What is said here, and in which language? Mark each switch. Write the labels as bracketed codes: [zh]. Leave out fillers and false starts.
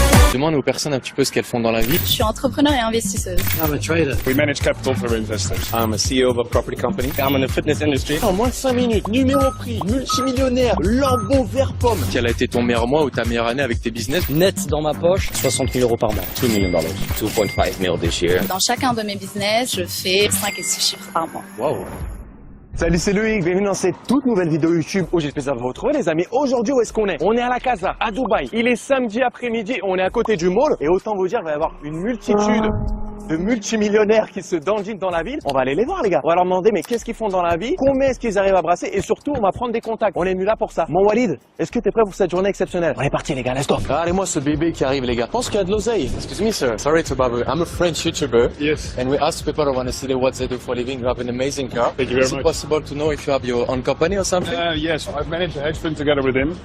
[fr] Demande aux personnes un petit peu ce qu'elles font dans la vie. Je suis entrepreneur et investisseuse. [en] I'm a trader. We manage capital for investors. I'm a CEO of a property company. I'm in the fitness industry. [fr] En moins de 5 minutes, numéro prix, multimillionnaire, lambeau vert pomme. Quel a été ton meilleur mois ou ta meilleure année avec tes business? Net dans ma poche, 60 000 € par mois. [en] $2 million. 2.5 million this year. [fr] Dans chacun de mes business, je fais 5 et 6 chiffres par mois. Wow. Salut, c'est Loïc, bienvenue dans cette toute nouvelle vidéo YouTube où j'ai le plaisir de vous retrouver les amis. Aujourd'hui, où est-ce qu'on est? On est à la Casa, à Dubaï. Il est samedi après-midi, on est à côté du mall. Et autant vous dire, il va y avoir une multitude de multimillionnaires qui se dandinent dans la ville. On va aller les voir les gars. On va leur demander mais qu'est-ce qu'ils font dans la vie, combien est-ce qu'ils arrivent à brasser et surtout on va prendre des contacts. On est venu là pour ça. Mon Walid, est-ce que t'es prêt pour cette journée exceptionnelle? On est parti les gars, let's go. Regardez-moi ce bébé qui arrive les gars. Je pense qu'il y a de l'oseille. [en] Excuse me sir. Sorry to bother. I'm a French YouTuber. Yes. And we ask people who want to see what they do for a living. You have an amazing car. Thank you very much. Is it possible to know if you have your own company or something? Yes, I've managed a hedge fund together with him.